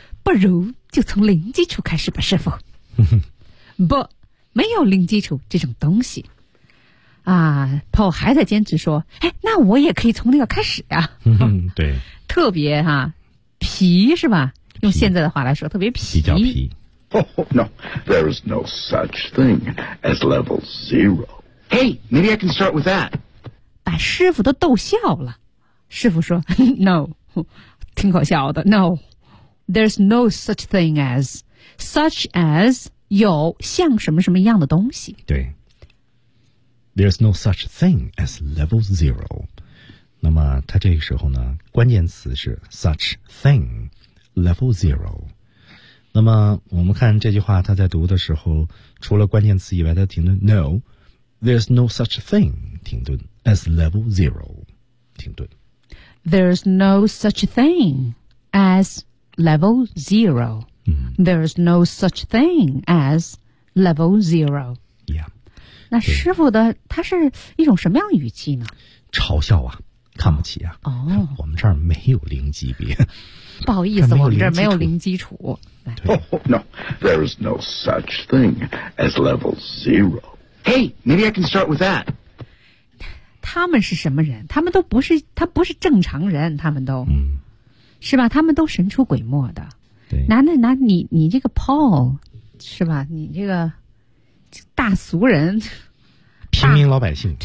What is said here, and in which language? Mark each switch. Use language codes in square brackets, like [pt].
[zh] 不如就从零基础开始吧，师傅。不，没有零基础这种东西。啊 ，Paul 还在坚持说，哎，那我也可以从那个开始呀、啊。对。特别哈、啊，皮是吧？用现在的话来说，特别皮。比较皮。 [en] Oh, no, there is no such thing as level zero. Hey, maybe I can start with that. [zh] 把师傅都逗笑了。师傅说No, 挺可笑的。 [en] No, there's no such thing as. Such as 有像什么什么样的东西。对。There's no such thing as level zero. [zh] 那么他这个时候呢关键词是 such thing, level zero. 那么我们看这句话他在读的时候除了关键词以外他停顿 No,There's no such thing, 停顿, as level zero, 停顿。 [en] There's no such thing as level zero.、There's no such thing as level zero. Yeah. [zh] 那师傅的他是一种什么样的语气呢？嘲笑啊，看不起啊。哦、oh. ，我们这儿没有零级别。不好意思，我们这儿没有零基础。对。 [en] Oh, no, there is no such thing as level zero. Hey, maybe I can start with that. [zh] 他们是什么人？他们都不是，他不是正常人，他们都，是吧？他们都神出鬼没的。对，拿你这个 Paul， 是吧？你这个大俗人，平民老百姓，